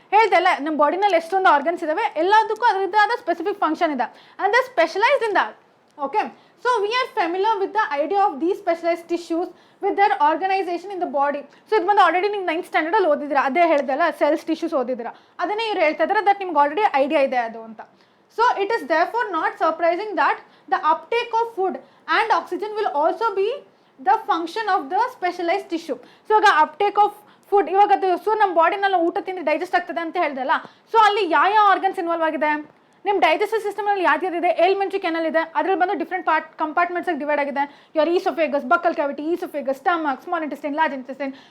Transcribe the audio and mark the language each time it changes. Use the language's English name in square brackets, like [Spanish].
[Kannada] ಹೇಳ್ದಲ್ಲ ನಮ್ಮ ಬಾಡಿನಲ್ಲಿ ಎಷ್ಟೊಂದು ಆರ್ಗನ್ಸ್ ಇದಾವೆ, ಎಲ್ಲದಕ್ಕೂ ಅದರದ್ದೇ ಆದ ಸ್ಪೆಸಿಫಿಕ್ ಫಂಕ್ಷನ್ ಇದೆ [English] and they are specialized in that. Okay, so we are familiar with the idea of these specialized tissues with their organization in the body. [Kannada] So ಇದು ಬಂದು ಆಲ್ರೆಡಿ ನೀವು 9th ಸ್ಟ್ಯಾಂಡರ್ಡ್ ಅಲ್ಲಿ ಓದಿದ್ದೀರಾ, ಅದೇ ಹೇಳ್ದಲ್ಲ ಸೆಲ್ಸ್ ಟಿಶ್ಯೂಸ್ ಓದಿದ್ದೀರಾ, ಅದನ್ನೇ ಇವ್ರು ಹೇಳ್ತಾ ಇದ್ದಾರೆ ದಟ್ ನಿಮ್ಗೆ ಆಲ್ರೆಡಿ ಐಡಿಯಾ ಇದೆ ಅದು ಅಂತ. [English] So it is therefore not surprising that the uptake of food and oxygen will also be the function of the specialized tissue. [Kannada] So ಈಗ [English] uptake of food [Kannada] ಇವಾಗ ಅದು, ಸೊ ನಮ್ಮ ಬಾಡಿನಲ್ಲಿ ಊಟ ತಿಂದು ಡೈಜೆಸ್ಟ್ ಆಗ್ತದೆ ಅಂತ ಹೇಳ್ದಲ್ಲ, ಸೊ ಅಲ್ಲಿ ಯಾವ ಆರ್ಗನ್ಸ್ ಇನ್ವಾಲ್ವ್ ಆಗಿದೆ, ನಿಮ್ಮ ಡೈಜೆಸ್ಟಿವ್ ಸಿಸ್ಟಮ್ನಲ್ಲಿ ಯಾವ್ದಿದೆ, ಎಲಿಮೆಂಟ್ರಿ ಕೆನಲ್ ಇದೆ, ಅದ್ರಲ್ಲಿ ಬಂದು ಡಿಫ್ರೆಂಟ್ ಕಂಪಾರ್ಟ್ಮೆಂಟ್ಸ್ ಆಗಿ ಡಿವೈಡ್ ಆಗಿದೆ. [English] Your oesophagus, buccal cavity, oesophagus, stomach, small intestine, large intestine.